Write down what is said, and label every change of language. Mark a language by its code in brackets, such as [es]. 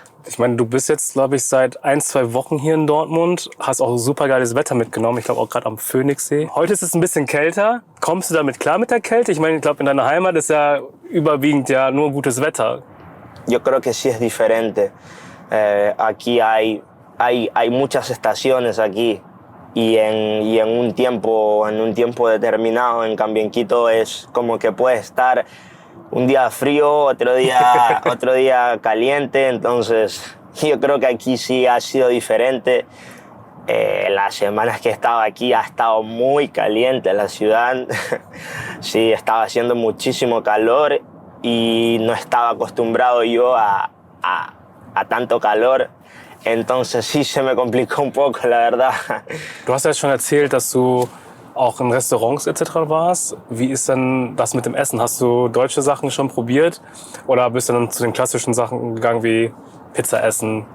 [de] Ich meine, du bist jetzt, glaube ich, seit 1-2 Wochen hier in Dortmund, hast auch super geiles Wetter mitgenommen, ich glaube auch gerade am Phoenixsee. Heute ist es ein bisschen kälter. Kommst du damit klar mit der Kälte? Ich meine, ich glaube, in deiner Heimat ist ja überwiegend ja nur gutes Wetter. [es] Yo creo que sí es diferente. Aquí hay muchas estaciones aquí y en un tiempo determinado. En cambio, en Quito es como que puede estar un día frío, otro día caliente. Entonces, yo creo que aquí sí ha sido diferente. Las semanas que he estado aquí ha estado muy caliente la ciudad. Sí, estaba haciendo muchísimo calor y no estaba acostumbrado yo a tanto calor. Entonces sí se me complicó un poco, la verdad. [de] Du hast ja schon erzählt, dass du auch in Restaurants etc. warst. Wie ist denn das mit dem Essen? Hast du deutsche Sachen schon probiert oder bist du dann zu den klassischen Sachen gegangen wie Pizza essen?